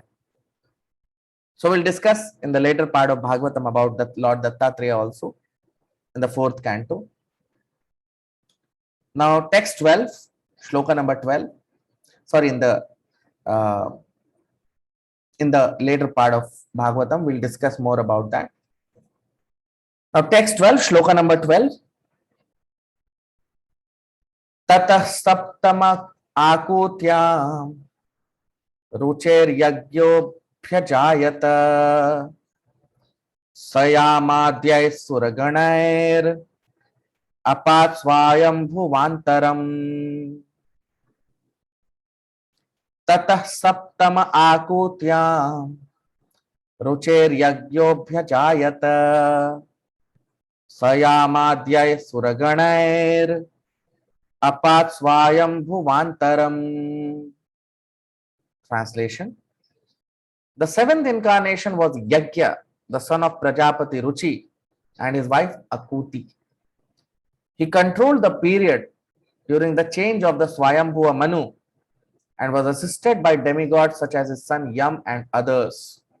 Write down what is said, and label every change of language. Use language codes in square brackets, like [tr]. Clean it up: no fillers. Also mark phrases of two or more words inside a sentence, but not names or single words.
[en] So we'll discuss in the later part of Bhagavatam about that Lord Dattatreya also in the 4th canto. Now text 12, shloka number 12. Sorry, in the later part of Bhagavatam, we'll discuss more about that. Now text 12, shloka number 12. [sa] ततः सप्तम आकूत्यां रुचेर्यज्ञोऽभ्यजायत स यामाद्यैः सुरगणैरपात्स्वायम्भुवान्तरम्. ततः सप्तम आकूत्यां रुचेर्यज्ञोऽभ्यजायत स यामाद्यैः सुरगणैरपात्स्वायम्भुवान्तरम्. [en] Translation: the seventh incarnation was Yajna, the son of Prajapati Ruchi and his wife Akuti. He controlled the period during the change of the Swayambhuva Manu and was assisted by demigods such as his son Yam and others.